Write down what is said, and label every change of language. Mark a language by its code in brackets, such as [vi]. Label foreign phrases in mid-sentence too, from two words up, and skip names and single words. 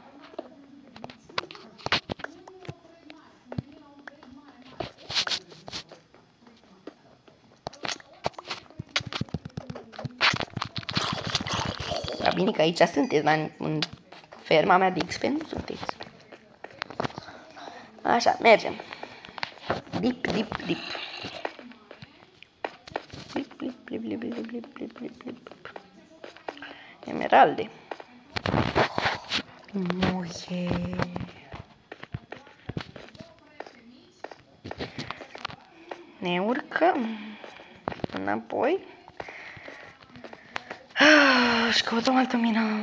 [ro] Da, bine că aici sunteți, dar în ferma mea de XP nu sunteți. Așa, mergem. Dip, dip, dip. Blip, blip, blip, blip, blip, blip, blip, blip, blip. Emeralde. Muie. Ne urcăm înapoi. Și căutăm altă mină.